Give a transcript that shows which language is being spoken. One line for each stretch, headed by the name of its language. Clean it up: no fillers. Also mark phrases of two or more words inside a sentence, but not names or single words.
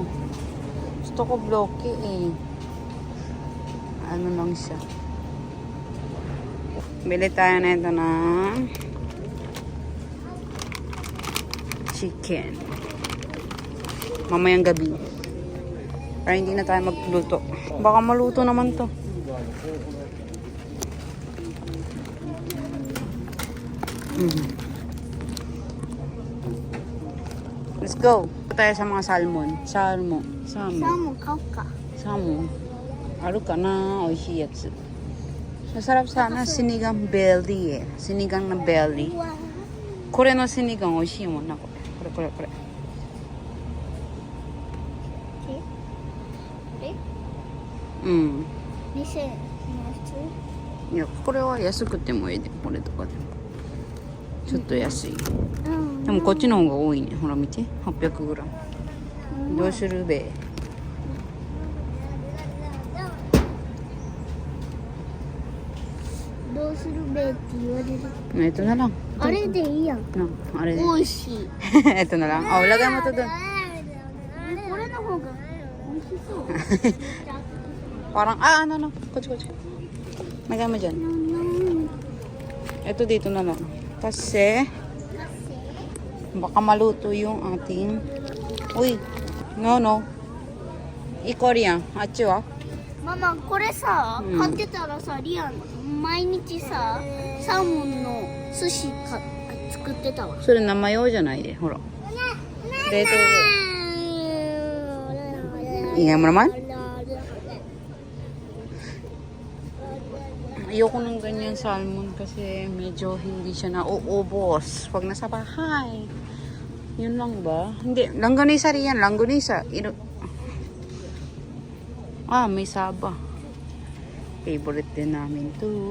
Filipino: Gusto ko bloke eh. Ano lang siya. Bili tayo na ito ng chicken. Mamayang gabi. Para hindi na tayo magluto. Baka maluto naman to. Let's go. Tayo sa mga salmon. Salmon.
Japanese: サーモン買おうか。 Salmon. あるかな. おいしいやつ.
Filipino: Masarap sana sinigang belly eh. Sinigang na belly.
Japanese: うわこれのsinigang 美味しいもんな。これ。うん。 2000円いや、これは安くてもいいで。これとかでも。ちょっと安い。うんでもこっちの方が多いね。ほら見て。800g。どうするべ。どうするべって言われる。
Filipino: Ito na lang.
Japanese: あれでいいやん。 No, あれで。美味しい。
Filipino: Ito na lang. Oh, lagay mo to doon.
Japanese: これの方が美味しそう。
Filipino: Parang, ano. Kutsi. Lagay mo dyan. Ito dito na lang. Kasi, baka maluto yung ating... Uy, no. Ikoria, achi wa?
Japanese: ママこれさ、うん買ってたらさリアン毎日さサーモンの寿司作ってたわ。それ生用じゃないで、ほら。冷凍で。
Filipino: Ingay mo naman? Ayoko ng ganyan salmon kasi medyo hindi siya nauubos pag nasa bahay. Yun lang ba? Hindi. Langganisa rin yan. Langganisa. May saba. Favorite din namin to.